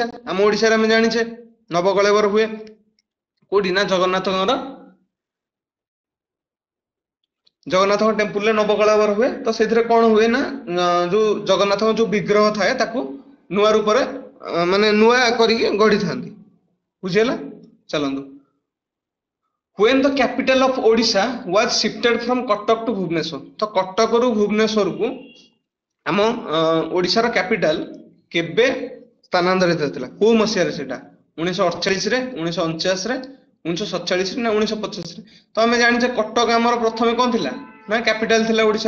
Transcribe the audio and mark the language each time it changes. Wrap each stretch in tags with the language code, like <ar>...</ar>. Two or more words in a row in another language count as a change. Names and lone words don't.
<or>ଆମ ଓଡିଶାରେ ଆମେ ଜାଣିଛେ ନବକଳେବର ହୁଏ କୋଉଠି ନା ଜଗନ୍ନାଥଙ୍କର ଜଗନ୍ନାଥଙ୍କ ଟେମ୍ପୁଲରେ ନବକଳେବର ହୁଏ। ତ ସେଥିରେ କଣ ହୁଏ ନା ଯୋଉ ଜଗନ୍ନାଥଙ୍କ ଯୋଉ ବିଗ୍ରହ ଥାଏ ତାକୁ ନୂଆ ରୂପରେ ମାନେ ନୂଆ କରିକି ଗଢିଥାନ୍ତି, ବୁଝିହେଲା?</or> <en>ଚାଲନ୍ତୁ when the capital of Odisha was shifted from Katak to Bhubaneswar?</en> <or>ତ କଟକରୁ ଭୁବନେଶ୍ୱରକୁ ଆମ ଓଡିଶାର କ୍ୟାପିଟାଲ କେବେ ସ୍ଥାନାନ୍ତରିତ ହେଇଥିଲା? କୋଉ ମସିହାରେ ସେଟା? 1948 ରେ, 1949 ରେ, 1947 ରେ ନା 1925 ରେ? ତ ଆମେ ଜାଣିଛେ କଟକ ଆମର ପ୍ରଥମେ କଣ ଥିଲା ନା କ୍ୟାପିଟାଲ ଥିଲା ଓଡିଶାର।</or>